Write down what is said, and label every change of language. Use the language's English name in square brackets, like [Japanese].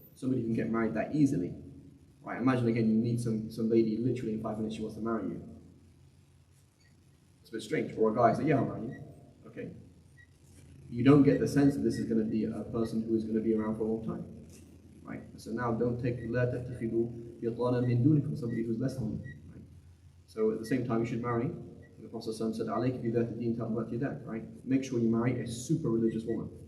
[English] Somebody can get married that easily. Right? Imagine again, you meet some lady literally in 5 minutes she wants to marry you. It's a bit strange. Or a guy says, yeah, I'll marry you. Okay. You don't get the sense that this is going to be a person who is going to be around for a long time. Right? So now don't take [Arabic] لا تتخذوا بطانا من دونكم, [English] somebody who's less than you. Right? So at the same time you should marry. The Prophet said, [Arabic] عليك بذات الدين تربت يداك. [English] Right? Make sure you marry a super religious woman.